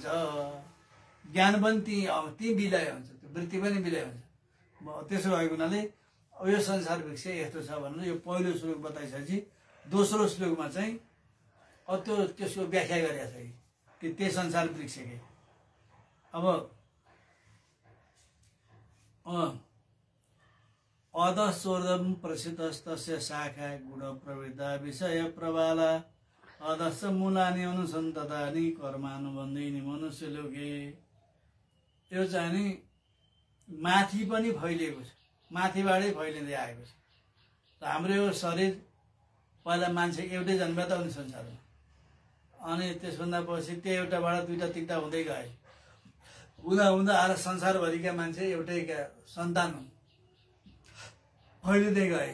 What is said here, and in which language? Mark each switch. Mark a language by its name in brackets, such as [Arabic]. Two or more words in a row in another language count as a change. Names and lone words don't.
[Nepali] ज्ञान पनि ती विलय हुन्छ, त्यो वृत्ति पनि विलय हुन्छ। त्यसो भएको हुनाले अब यो संसार वृक्ष यस्तो छ भनेर यो पहिलो श्लोक बताइसकेपछि दोस्रो श्लोकमा चाहिँ त्यो त्यसको व्याख्या गरेको छ कि त्यही संसार वृक्षकै अब [Sanskrit] अधस्वर्धम प्रसिद्धस्तस्य शाखा गुण प्रवृत्ता विषय प्रवाला अधस्स मूलानि अनुसन्ततानि कर्मानुबन्धिनी मनुष्य लोके। [Nepali] यो चाहिँ नि माथि पनि फैलिएको छ, माथिबाटै फैलिँदै आएको छ। हाम्रो यो शरीर पहिला मान्छे एउटै जन्म त हुने संसारमा, अनि त्यसभन्दा पछि त्यो एउटाबाट दुईटा तिनवटा हुँदै गए, हुँदा हुँदा आएर संसारभरिका मान्छे एउटै सन्तान हुन्, फैलिँदै गए।